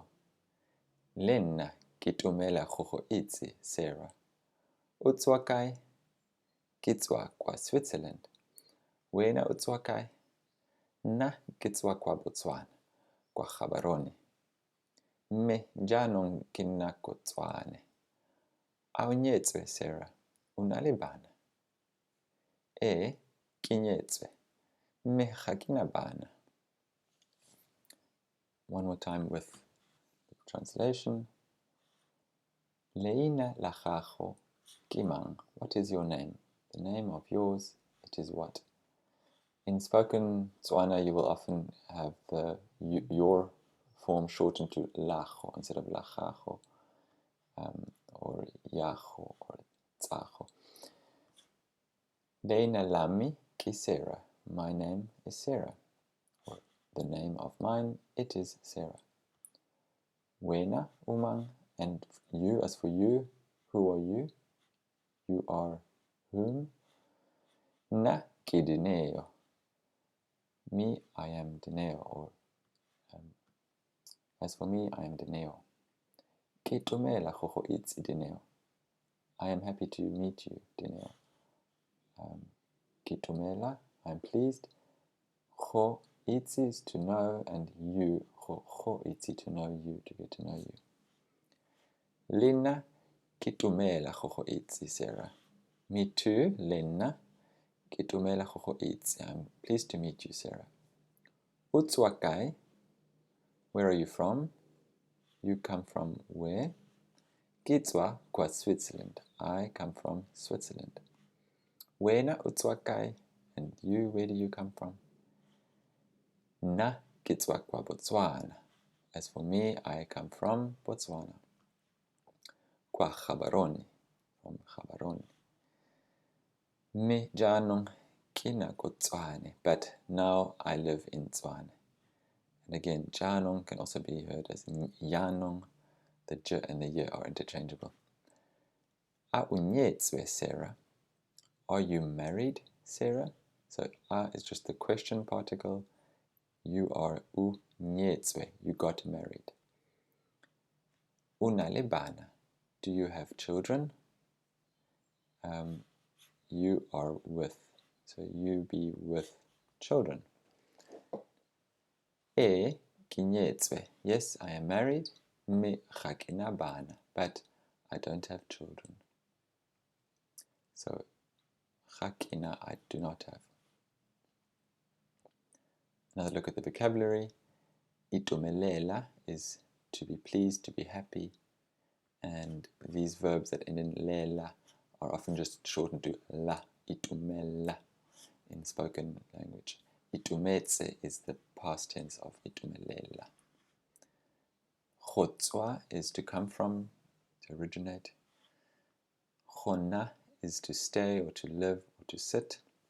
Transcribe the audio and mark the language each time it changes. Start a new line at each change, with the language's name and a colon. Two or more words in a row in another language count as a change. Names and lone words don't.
Tswana: Le nna ke tumela go go itse Sarah. O tswa kae? Ke tswa kwa Switzerland. Wena o tswa kae? Nna ke tswa kwa Botswana, kwa Gaborone. Mme jaanong ke nna ko Tswane. A o nyetswe, Sarah? O na le bana? Ee, ke nyetswe. Mme ga ke na bana.
English: One more time with the translation.
Tswana: Leina la gago ke mang?
English: What is your name? The name of yours, it is what? In spoken Tswana, you will often have your form shortened to lago instead of
Tswana: la gago,
English: or yago or tsago.
Tswana: Leina lami ke Sarah.
English: My name is Sarah. Or the name of mine, it is Sarah.
Tswana: Wena umang,
English: and you, as for you, who are you? You are whom?
Tswana: Na ke Dineo.
English: Me, I am Dineo, or as for me, I am Dineo.
Tswana: Ke tumela go go itse Dineo.
English: I am happy to meet you, Dineo.
Tswana: Ke tumela,
English: I am pleased.
Tswana: Go itse
English: is to know, and you,
Tswana: go itse,
English: to know you, to get to know you.
Tswana: Lena ke tumela go go itse, Sarah.
English: Me too,
Tswana: Lena. Ke tumela go go itse.
English: I'm pleased to meet you, Sarah.
Tswana: O tswa kae?
English: Where are you from? You come from where?
Tswana: Ke tswa kwa Switzerland.
English: I come from Switzerland.
Tswana: Wena o tswa kae?
English: And you, where do you come from?
Tswana: Nna ke tswa kwa Botswana.
English: As for me, I come from Botswana.
Tswana: Kwa Gaborone,
English: from Gaborone.
Tswana: Me jaanong ke na ko Tswane,
English: but now I live in Tswane. And again, jaanong can also be heard as jaanong. The j and the y are interchangeable.
Tswana: A o nyetswe,
English: Sarah. Are you married, Sarah? So a is just the question particle. You are
Tswana: u nyetswe.
English: You got married.
Tswana: O na le bana.
English: Do you have children? You are with. So you be with children.
Tswana: E ke nyetswe.
English: Yes, I am married.
Tswana: Me ga ke na bana,
English: but I don't have children.
Tswana: So ga ke na,
English: I do not have. Another look at the vocabulary. Itumelela is to be pleased, to be happy. And these verbs that end in lela are often just shortened to la, itumela, in spoken language. Itumetse is the past tense of itumelela. Gotswa is to come from, to originate. Gona is to stay or to live or to sit.